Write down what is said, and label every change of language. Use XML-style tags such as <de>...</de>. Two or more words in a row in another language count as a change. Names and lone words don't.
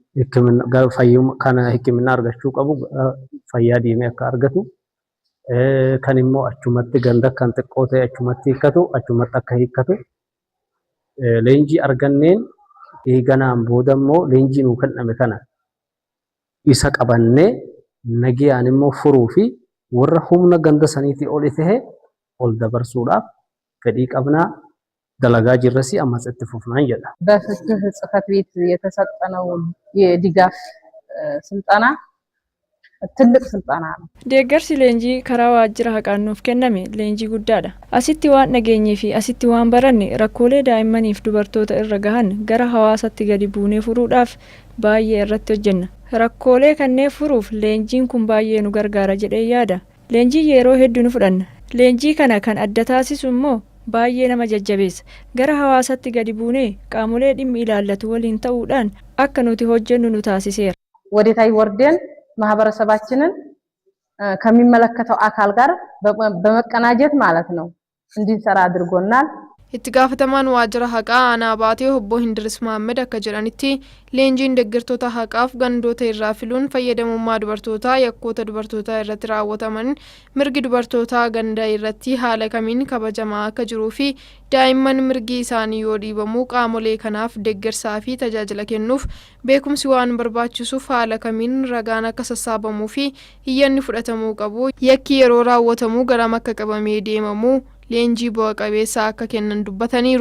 <om>hikimina argachuu qabu fayyaa deemee akka argatu kan immoo achumatti ganda kan xiqqoo ta'e achumatti hiikkatu achumatti akka hiikkatu leenjii arganneen eeganaan booda immoo leenjii nuu kenname kana isa qabannee nagayaan immoo furuu fi warra humna ganda saniitii ol ta'e ol dabarsuudhaaf fedhii qabnaa dalagaa jirras ammas itti fufnaan jedha.</om> <am>በፍትህ ጽሕፈት ቤት የተሰጠነው የድጋፍ ስልጠና ትልቅ ስልጠና ነው።</am> <om>deeggarsi leenjii karaa waajjira haqaan nuuf kenname leenjii guddaadha. Asitti waan dhageenyee fi asitti waan baranne rakkoolee daa'immaniif dubartoota irra gahan gara hawaasatti gadi buunee furuudhaaf baay'ee irratti hojjenna. Rakkoolee kanneen furuuf leenjiin kun baay'ee nu gargaara jedhee yaada. Leenjii yeroo hedduu nu fudhanna. Leenjii kana kan adda taasisu immoo baay'ee nama jajjabeessa. Gara hawaasatti gadi buunee qaamolee dhimmi ilaallatu waliin ta'uudhaan akka nuti hojjennu nu taasiseera.</om> <am>ወደታይ ወርደን ማህበረሰባችንን ከሚመለከተው አካል ጋር በመቀናጀት ማለት ነው እንድንሰራ አድርጎናል።</am> <om>itti gaafatamaan waajjira haqaa aanaa baatee obbo Hindiris Mohammed akka jedhanitti leenjiin deeggartoota haqaaf gandoota irraa filuun fayyadamummaa dubartootaa yakkoota dubartootaa irratti raawwataman mirgi dubartootaa ganda irratti haala kamiin kabajamaa akka jiruu fi daa'imman mirgi isaanii yoo dhiibamu qaamolee kanaaf deeggarsaa fi tajaajila kennuuf beekumsi waan barbaachisuuf haala kamiin ragaan akka sassaabamuu fi iyyanni fudhatamuu qabu yakki yeroo raawwatamu garam akka qabamee deemamu leenjii bu'a qabeessa akka kennan dubbataniiru.</om>